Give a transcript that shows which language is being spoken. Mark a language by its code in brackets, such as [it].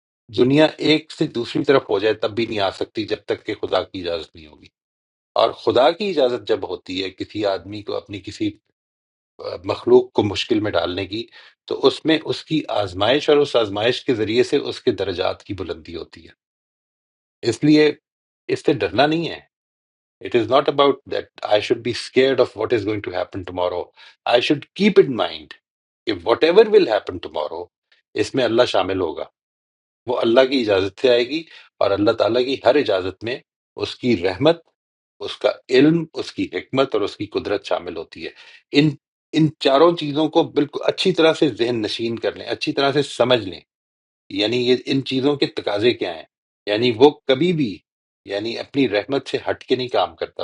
[ur] دنیا ایک سے دوسری طرف ہو جائے تب بھی نہیں آ سکتی جب تک کہ خدا کی اجازت نہیں ہوگی. اور خدا کی اجازت جب ہوتی ہے کسی آدمی کو اپنی کسی مخلوق کو مشکل میں ڈالنے کی، تو اس میں اس کی آزمائش اور اس آزمائش کے ذریعے سے اس کے درجات کی بلندی ہوتی ہے. اس لیے اس سے ڈرنا نہیں ہے. [en] It is not about that I should be scared of what is going to happen tomorrow. I should keep in mind کہ whatever will happen tomorrow اس میں اللہ شامل ہوگا. [ur] وہ اللہ کی اجازت سے آئے گی، اور اللہ تعالیٰ کی ہر اجازت میں اس کی رحمت، اس کا علم، اس کی حکمت اور اس کی قدرت شامل ہوتی ہے. ان چاروں چیزوں کو بالکل اچھی طرح سے ذہن نشین کر لیں، اچھی طرح سے سمجھ لیں. یعنی یہ ان چیزوں کے تقاضے کیا ہیں. یعنی وہ کبھی بھی یعنی اپنی رحمت سے ہٹ کے نہیں کام کرتا.